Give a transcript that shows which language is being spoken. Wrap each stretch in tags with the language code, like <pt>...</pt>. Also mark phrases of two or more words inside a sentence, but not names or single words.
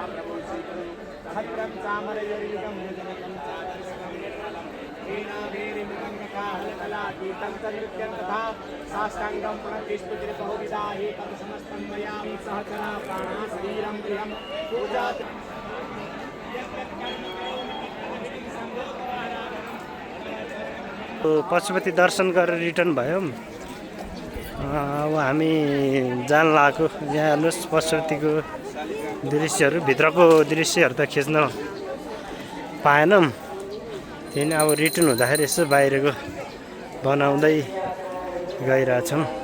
<sa>प्रभो स्वीकुरु भद्रं चामरयुर्युगं जनकं चादर्शकं निर्मलं वीणाभेरिमृदङ्गकाहलकलातीतं तन्नृत्यं तथा साष्टाङ्गं प्रणतिस्तुतिः बहुविधा एतं समस्तं मया सहचरा प्राणा शरीरं गृहं पूजा</sa> <ne>पशुपति दर्शन गरेर रिटर्न भयो। अब हामी जान लागेको यहाँ हेर्नुहोस् पशुपतिको दृश्यहरू भित्रको दृश्यहरू त खिच्न पाएनौँ त्यही अब रिटर्न हुँदाखेरि यसो बाहिरको बनाउँदै गइरहेछौँ।</ne>